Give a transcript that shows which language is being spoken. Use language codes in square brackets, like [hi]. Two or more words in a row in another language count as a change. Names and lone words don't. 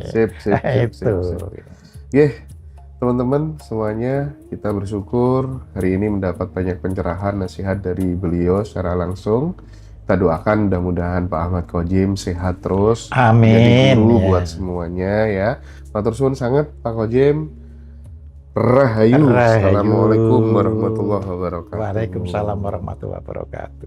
[id] Sip. Teman-teman semuanya, kita bersyukur hari ini mendapat banyak pencerahan, nasihat dari beliau secara langsung. Kita doakan mudah-mudahan Pak Ahmad Khodim sehat terus. Amin. Jadi guru buat semuanya ya. [jv] Matur suwun [id] sangat Pak Khodim. Rahayu. [ar] السلام عليكم ورحمة الله وبركاته. وعليكم السلام ورحمة الله وبركاته.